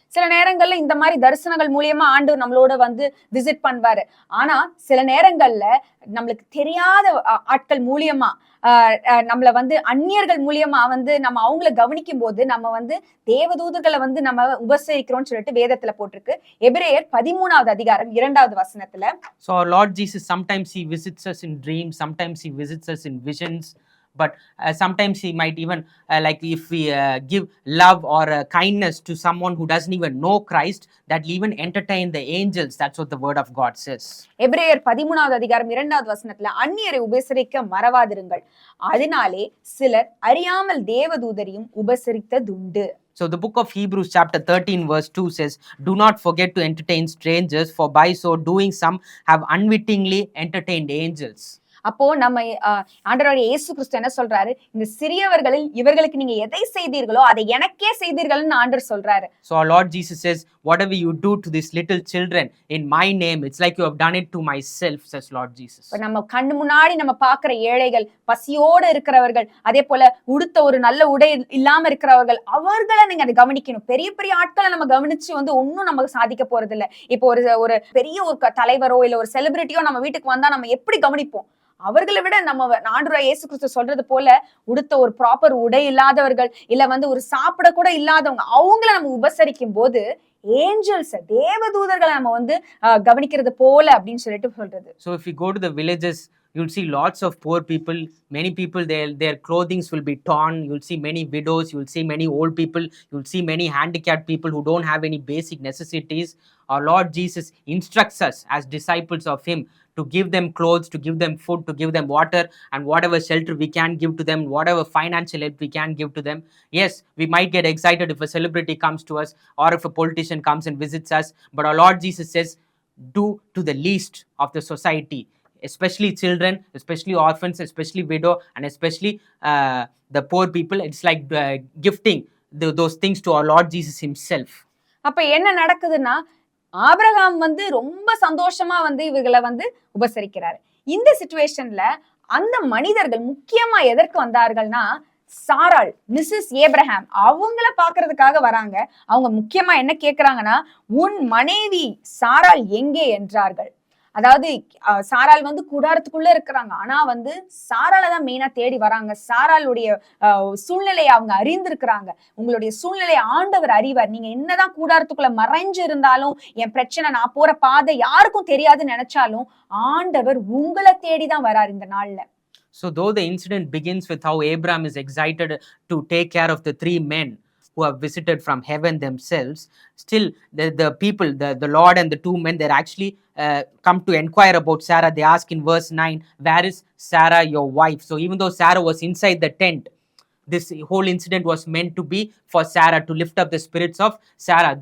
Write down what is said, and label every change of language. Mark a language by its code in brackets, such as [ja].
[ta] சில நேரங்கள்ல இந்த மாதிரி தரிசனங்கள் மூலியமா ஆண்டவர் நம்மளோட வந்து விசிட் பண்ணுவாரு. ஆனா சில நேரங்கள்ல நம்மளுக்கு தெரியாத ஆட்கள் மூலியமா நம்மள வந்து அந்நியர்கள் மூலியமா வந்து நம்ம அவங்கள கவனிக்கும் போது நம்ம வந்து தேவதூதர்களை வந்து நம்ம உபசரிக்கிறோம்னு சொல்லிட்டு வேதத்துல போட்டிருக்கு. எபிரேயர் 13வது அதிகாரம் 2வது வசனத்துல. [en] So our Lord Jesus, sometimes he visits us in dreams, sometimes he visits us in visions, but sometimes he might even like if we give love or kindness to someone who doesn't even know Christ, that will even entertain the angels. That's what the word of God says. [ta] எபிரேயர் 13வது அதிகாரம் 2வது வசனத்துல, அந்நியரை உபசரிக்க மறவாதிருங்கள், அதனாலே சிலர் அறியாமல் தேவதூதரையும் உபசரித்ததுண்டு. [en] So the book of Hebrews chapter 13 verse 2 says, do not forget to entertain strangers, for by so doing some have unwittingly entertained angels. [ta] அப்போ நம்ம ஆண்டவராகிய இயேசு கிறிஸ்து என்ன சொல்றாரு, இந்த சிறியவர்களில் இவர்களுக்கு நீங்க எதை செய்தீர்களோ அதை எனக்கே செய்தீர்கள்னு ஆண்டவர் சொல்றாரு. [en] So our Lord Jesus says, whatever you do to these little children in my name, it's like you have done it to myself, says Lord Jesus. [ta] நம்ம கண்ணு முன்னாடி நம்ம பார்க்கிற ஏழைகள், பசியோட இருக்கிறவர்கள், அதே போல உடுத்த ஒரு நல்ல உடை இல்லாம இருக்கிறவர்கள், அவர்களை நீங்க அதை கவனிக்கணும். பெரிய பெரிய ஆட்களை நம்ம கவனிச்சு வந்து ஒன்னும் நமக்கு சாதிக்க போறது இல்ல. இப்போ ஒரு பெரிய ஒரு தலைவரோ இல்ல ஒரு செலிபிரிட்டியோ நம்ம வீட்டுக்கு வந்தா நம்ம எப்படி கவனிப்போம்? அவர்களை விட நம்ம ஆண்டவராகிய இயேசு கிறிஸ்து சொல்றது போல உடுத்த ஒரு ப்ராப்பர் உடை இல்லாதவர்கள், இல்ல வந்து ஒரு சாப்பிட கூட இல்லாதவங்க, அவங்கள நம்ம உபசரிக்கும் போது ஏஞ்சல்ஸ் தேவதூதர்களை நம்ம வந்து கவனிக்கிறது போல அப்படின்னு சொல்லிட்டு சொல்றது. [en] So if you go to the villages, you'll see lots of poor people, many people, their clothings will be torn, you'll see many widows, you'll see many old people, you'll see many handicapped people who don't have any basic necessities. Our Lord Jesus instructs us as disciples of him to give them clothes, to give them food, to give them water, and whatever shelter we can give to them, whatever financial help we can give to them. Yes, we might get excited if a celebrity comes to us or if a politician comes and visits us, but our Lord Jesus says, do to the least of the society. especially children, especially orphans, especially widow, and especially the poor people. It's like gifting those things to our Lord Jesus himself. [ta] அப்ப என்ன நடக்குதுன்னா, Abraham வந்து ரொம்ப சந்தோஷமா வந்து இவர்களை வந்து உபசரிக்கிறாரு. இந்த சிச்சுவேஷன்ல அந்த மனிதர்கள் முக்கியமா எதற்கு வந்தார்கள்னா, சாராள், மிஸ்ஸஸ் ஏப்ரஹாம் அவங்கள பாக்குறதுக்காக வராங்க. அவங்க முக்கியமா என்ன கேக்குறாங்கன்னா, உன் மனைவி சாராள் எங்கே என்றார்கள். அதாவது சாராள் வந்து கூடாரத்துக்குள்ள இருக்கிறாங்க. ஆனா வந்து சாராளை தான் மெயினா தேடி வராங்க. சாராளுடைய சூழ்நிலையை அவங்க அறிந்திருக்கிறாங்க. உங்களுடைய சூழ்நிலையை ஆண்டவர் அறிவார். நீங்க என்னதான் கூடாரத்துக்குள்ள மறைஞ்சு இருந்தாலும், என் பிரச்சனை, நான் போற பாதை யாருக்கும் தெரியாதுன்னு நினைச்சாலும், ஆண்டவர் உங்களை தேடிதான் வரார் இந்த நாள்ல. [en] So though the incident begins with how Abraham is excited to take care of the 3 men who have visited from heaven themselves, still the people, the Lord and the 2 men, they're actually come to inquire about Sarah. They ask in verse 9, where is Sarah your wife? So even though Sarah was inside the tent, this whole incident was meant to be for Sarah, to lift up the spirits of Sarah.